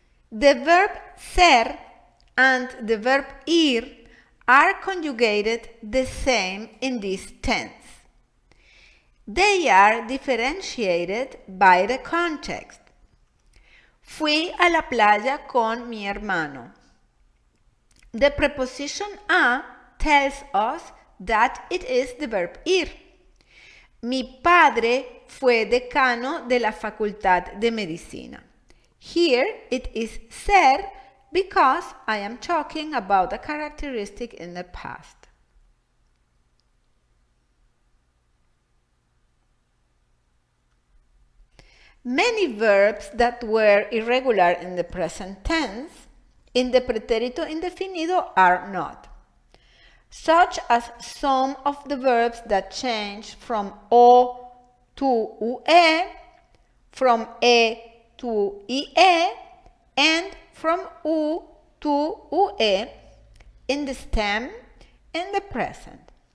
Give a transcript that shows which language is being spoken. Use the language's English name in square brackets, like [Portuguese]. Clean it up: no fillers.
[English] The verb ser and the verb ir are conjugated the same in this tense. They are differentiated by the context. [Spanish] Fui a la playa con mi hermano. [English] The preposition a tells us that it is the verb ir. [Spanish] Mi padre fue decano de la Facultad de Medicina. [English] Here it is ser because I am talking about a characteristic in the past. Many verbs that were irregular in the present tense in the pretérito indefinido are not, such as some of the verbs that change from o to ue, from e to ie, and from u to ue in the stem and the present.